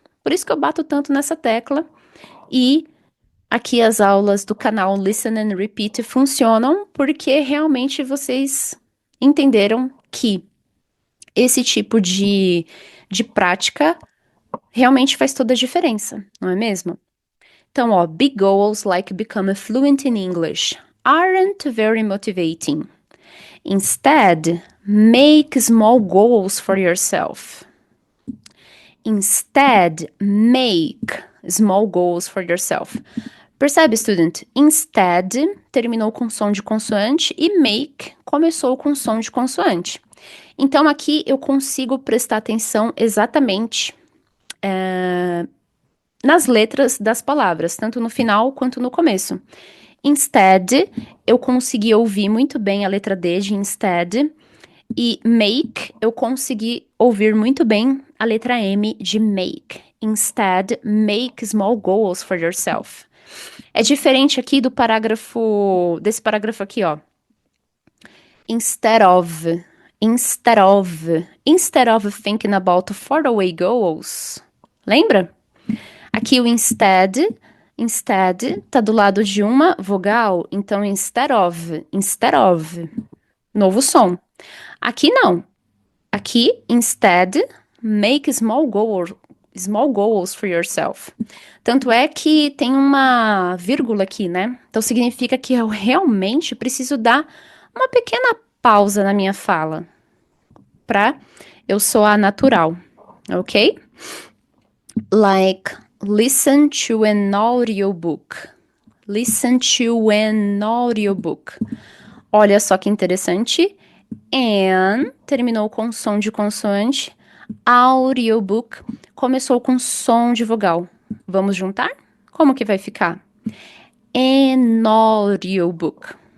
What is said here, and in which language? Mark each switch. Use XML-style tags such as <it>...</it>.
<pt>Por isso que eu bato tanto nessa tecla. E aqui as aulas do canal Listen and Repeat funcionam porque realmente vocês entenderam que esse tipo de prática realmente faz toda a diferença, não é mesmo? Então, ó,</pt> <en>big goals like become fluent in English aren't very motivating. Instead, Make small goals for yourself. Instead, make small goals for yourself.</en> <pt>Percebe, student? Instead terminou com som de consoante e make começou com som de consoante. Então, aqui eu consigo prestar atenção exatamente nas letras das palavras, tanto no final quanto no começo. Instead, eu consegui ouvir muito bem a letra D de instead. E make, eu consegui ouvir muito bem a letra M de make.</pt> <en>Instead, make small goals for yourself.</en> <pt>É diferente aqui desse parágrafo aqui, ó.</pt> <en>Instead of thinking about faraway goals.</en> <pt>Lembra? Aqui o instead tá do lado de uma vogal, então instead of, novo som. Aqui não. Aqui,</pt> <en>instead, make small goals for yourself.</en> <pt>Tanto é que tem uma vírgula aqui, né? Então significa que eu realmente preciso dar uma pequena pausa na minha fala pra eu soar natural, ok?</pt> <en>Like, listen to an audiobook. Listen to an audiobook.</en> <pt>Olha só que interessante. And terminou com som de consoante. Audiobook começou com som de vogal. Vamos juntar? Como que vai ficar?</pt> <en>An audiobook.</en>